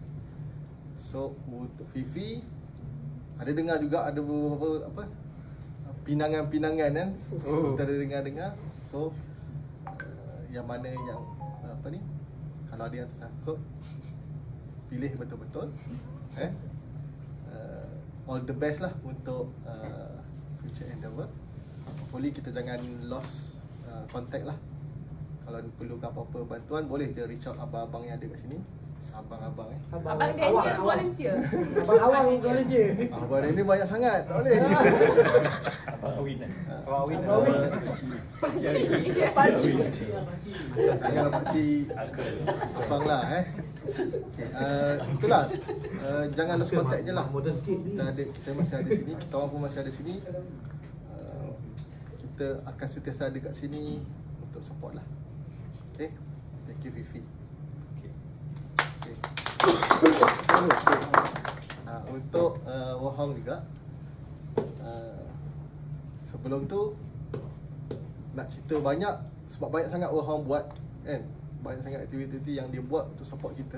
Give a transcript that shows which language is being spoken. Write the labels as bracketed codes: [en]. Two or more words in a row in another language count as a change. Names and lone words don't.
[ms] So untuk Fifi ada dengar juga ada beberapa pinangan-pinangan kan. Kita ada dengar-dengar. So yang mana yang apa ni, kalau ada yang tersangkut, pilih betul-betul. [en] All the best [ms] lah untuk [en] future endeavour. [ms] Hopefully kita jangan [en] lost contact [ms] lah. Kalau perlukan apa-apa bantuan, boleh je [en] reach out [ms] abang-abang yang ada kat sini. Abang-abang Abang Daniel volunteer. Abang-abang volunteer. Abang Daniel banyak sangat, tak boleh. Abang Awin kan? Abang Awin. Pakcik. Janganlah pakcik. Abang lah itulah. Jangan [en] lost contact [ms] je lah. Kita masih ada sini, kita orang pun masih ada sini. Kita akan sentiasa ada kat sini untuk support lah. [en] Okay, thank you Fifi. Okay. [ms] Untuk Wahong juga, sebelum tu nak cerita banyak, sebab banyak sangat Wahong buat kan, banyak sangat aktiviti yang dia buat untuk support kita.